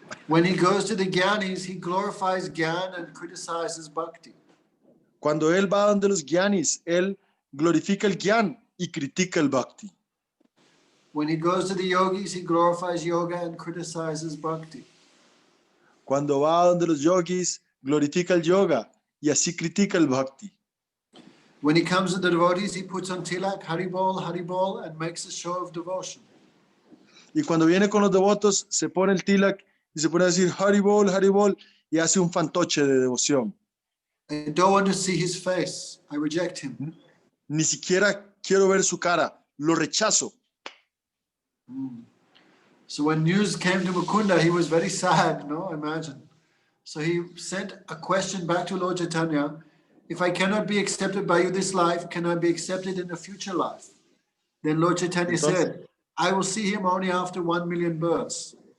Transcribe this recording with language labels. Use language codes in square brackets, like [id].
[en] When he goes to the Gyanis, he glorifies Gyan and criticizes Bhakti. [es] Cuando él va donde los Gyanis, él glorifica el Gyan y critica el Bhakti. [en] When he goes to the yogis, he glorifies yoga and criticizes Bhakti. [es] Cuando va donde los yogis, glorifica el yoga y así critica el Bhakti. [en] When he comes to the devotees, he puts on tilak, Haribol, and makes a show of devotion. [es] Y cuando viene con los devotos, se pone el tilak y se pone a decir Haribol, Haribol, y hace un fantoche de devoción. [en] I don't want to see his face. I reject him. [es] Ni siquiera quiero ver su cara, lo rechazo. [en] So when news came to Mukunda, he was very sad, no? Imagine. So he sent a question back to Lord Chaitanya. If I cannot be accepted by you this life, can I be accepted in a future life? Then Lord Chaitanya said, I will see him only after 1 million births.